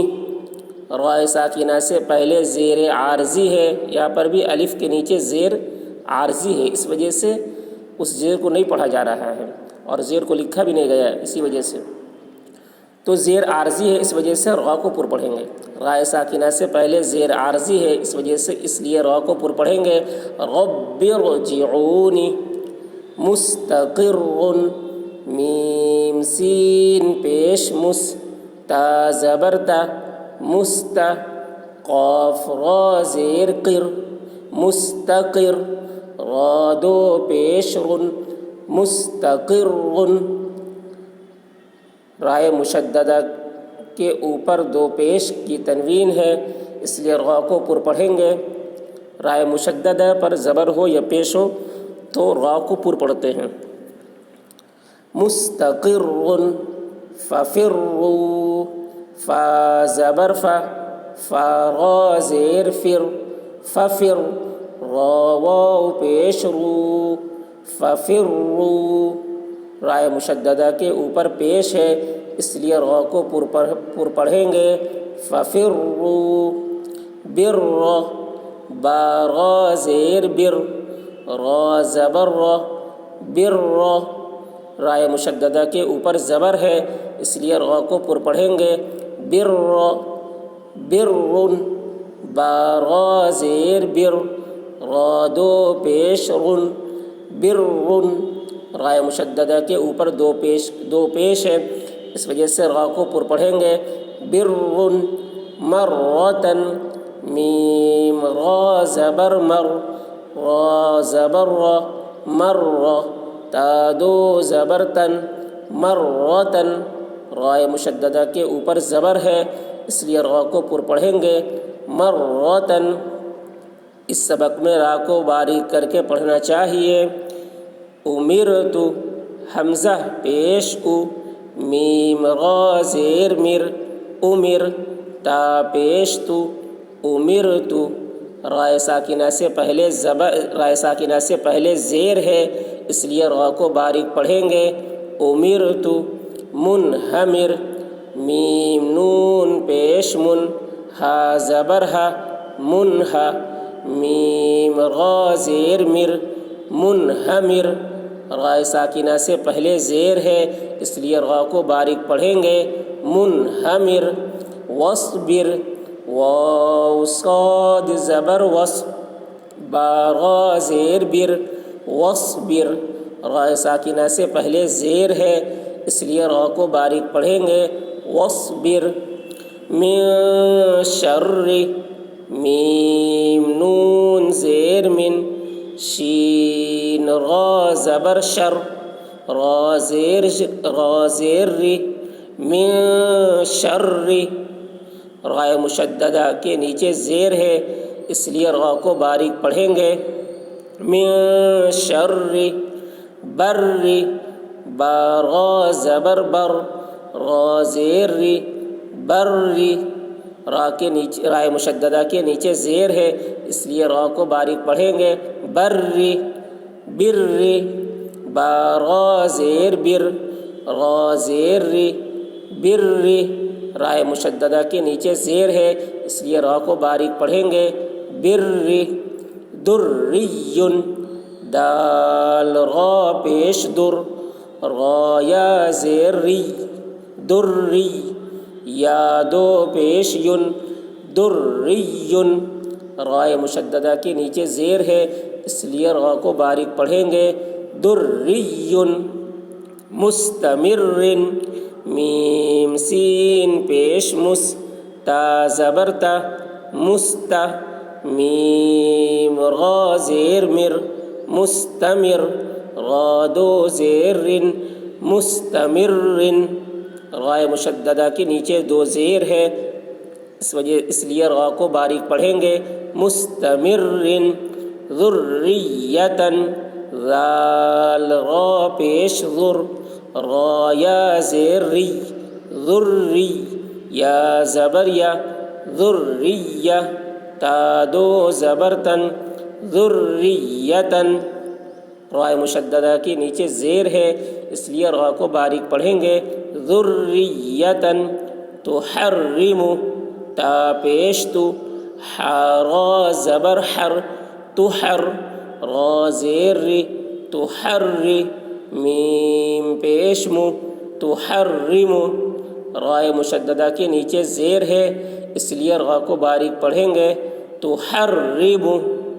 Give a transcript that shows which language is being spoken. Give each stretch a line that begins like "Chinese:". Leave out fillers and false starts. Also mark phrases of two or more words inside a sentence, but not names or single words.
Urdu: رائے ساکنہ سے پہلے زیر عارضی ہے، یہاں پر بھی الف کے نیچے زیر عارضی ہے اس وجہ سے اس زیر کو نہیں پڑھا جا رہا ہے اور زیر کو لکھا بھی نہیں گیا اسی وجہ سے، تو زیر عارضی ہے، اس وجہ سے را کو پر پڑھیں گے. رائے ساکنہ سے پہلے زیر عارضی ہے، اس وجہ سے اس لیے را کو پر پڑھیں گے.
Arabic: رب ارجعون. مستقر.
Urdu: میم سین پیش مس. تا زبر تا. مست. قاف را زیر قر. مستقر. را دو پیش رن. مستقر. رائے مشددہ کے اوپر دو پیش کی تنوین ہے، اس لیے را کو پر پڑھیں گے. رائے مشددہ پر زبر ہو یا پیش ہو تو را کو پر پڑھتے ہیں.
Arabic: مستقر. ففروا.
Urdu: فا زبر فا. فا را زیر فر. ففر. را واو پیش رو.
Arabic: ففروا.
Urdu: رائے مشددہ کے اوپر پیش ہے، اس لیے را کو پر پڑھیں گے.
Arabic: ففروا.
Urdu: بر. با را زیر بر. را زبر را. بر. رائے مشددہ کے اوپر زبر ہے، اس لیے را کو پر پڑھیں گے.
Arabic: بر. بر.
Urdu: با را زیر بر. را دو پیش رن. بر. رائے مشددہ کے اوپر دو پیش ہے، اس وجہ سے را کو پر پڑھیں گے.
Arabic: بر. مرتن.
Urdu: میم را زبر مر. را زبر را. مر. تا دو زبر تن. مرتن. رائے مشددہ کے اوپر زبر ہے، اس لیے را کو پر پڑھیں گے.
Arabic: مرتن.
Urdu: اس سبق میں را کو باریک کر کے پڑھنا چاہیے. امرت. حمزہ پیش او. میم را زیر مر. امر. تا پیش تو. امرت. رائے ساکنہ سے پہلے زیر ہے، اس لیے را کو باریک پڑھیں گے.
Arabic: امرت. منہمر.
Urdu: میم نون پیش من. ہا زبر ہا. منہا. میم را زیر مر.
Arabic: منہمر.
Urdu: رائے ساکنہ سے پہلے زیر ہے، اس لیے را کو باریک پڑھیں گے.
Arabic: منہمر. واصبر.
Urdu: واو صاد زبر وص. با را زیر بر.
Arabic: واصبر.
Urdu: رائے ساکنہ سے پہلے زیر ہے، اس لیے را کو باریک پڑھیں گے.
Arabic: واصبر. من شر.
Urdu: میم نون زیر من. شین را زبر شر. را زیر ری.
Arabic: من شر.
Urdu: رائے مشددہ کے نیچے زیر ہے، اس لیے را کو باریک پڑھیں گے.
Arabic: من شر. بر.
Urdu: با را زبر بر. را زیر ری. بر. رائے مشددہ کے نیچے زیر ہے، اس لیے را کو باریک پڑھیں گے.
Arabic: بر. بر.
Urdu: با را زیر بر. را زیر ری. بر. رائے مشددہ کے نیچے زیر ہے، اس لیے را کو باریک پڑھیں گے.
Arabic: بر. دری.
Urdu: دال را پیش در. را یا زیر ری. دری. یا دو پیش ین. دری. رائے مشددہ کے نیچے زیر ہے، اس لیے را کو باریک پڑھیں گے.
Arabic: دری. مستمر.
Urdu: میم سین پیش مس. تا زبر تا. مست. میم را زیر مر. مستمر. را دو زیر رن.
Arabic: مستمر.
Urdu: رائے مشددہ کے نیچے دو زیر ہے، اس لیے را کو باریک پڑھیں گے.
Arabic: مستمر. ذریۃ.
Urdu: ذال را پیش ذر. را یا زیر ری. ذری. یا زبر یا. ذریہ. تا دو زبر تن.
Arabic: ذریۃ.
Urdu: رائے مشددہ کے نیچے زیر ہے، اس لیے را کو باریک پڑھیں گے.
Arabic: ذریۃ. تحرم.
Urdu: تا پیش تو. را زبر حر. تحر. را زیر ری. تحر. میم پیش مو.
Arabic: تحرم.
Urdu: رائے مشددہ کے نیچے زیر ہے، اس لیے را کو باریک پڑھیں گے تو حربو